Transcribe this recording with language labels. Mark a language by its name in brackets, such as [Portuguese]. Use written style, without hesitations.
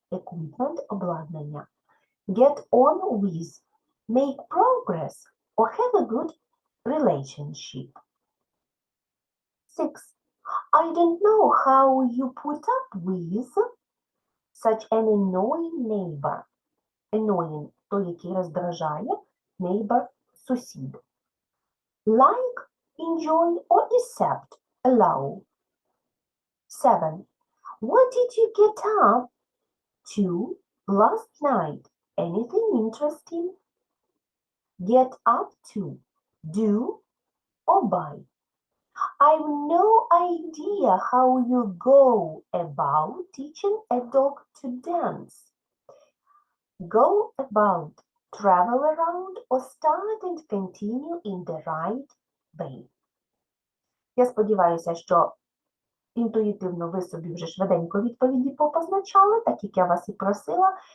[English] Equipment обладнання. Get on with. Make progress or have a good relationship. 6. I don't know how you put up with such an annoying neighbor. [Ukrainian] Annoying – той, який роздражає, neighbor – сусід. [English] Like, enjoy or accept, allow. 7. What did you get up to last night? Anything interesting? Get up to, do or buy. I've no idea how you go about teaching a dog to dance. Go about, travel around, or start and continue in the right way. [Ukrainian] Я сподіваюся, що інтуїтивно ви собі вже швиденько відповіді попозначали, так як я вас і просила.